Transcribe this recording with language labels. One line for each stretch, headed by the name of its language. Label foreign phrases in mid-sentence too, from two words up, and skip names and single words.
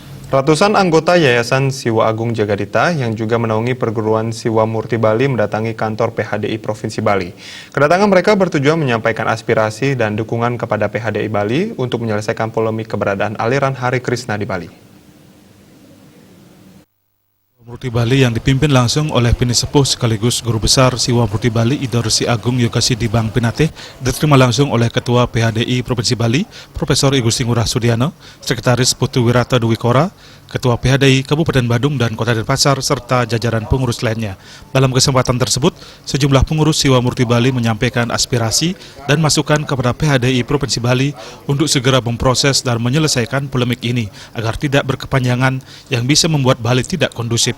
Indonesian: Ratusan anggota Yayasan Siwa Agung Jagadita yang juga menaungi perguruan Siwa Murti Bali mendatangi kantor PHDI Provinsi Bali. Kedatangan mereka bertujuan menyampaikan aspirasi dan dukungan kepada PHDI Bali untuk menyelesaikan polemik keberadaan aliran Hare Krishna di Bali. Murti Bali yang dipimpin langsung oleh Pinisepuh sekaligus Guru Besar Siwa Murti Bali Idorsi Agung Yogasidi Bang Pinate diterima langsung oleh Ketua PHDI Provinsi Bali Profesor I Gusti Ngurah Sudiano, Sekretaris Putu Wirata Dwi Kora, Ketua PHDI Kabupaten Badung dan Kota Denpasar serta jajaran pengurus lainnya. Dalam kesempatan tersebut, sejumlah pengurus Siwa Murti Bali menyampaikan aspirasi dan masukan kepada PHDI Provinsi Bali untuk segera memproses dan menyelesaikan polemik ini agar tidak berkepanjangan yang bisa membuat Bali tidak kondusif.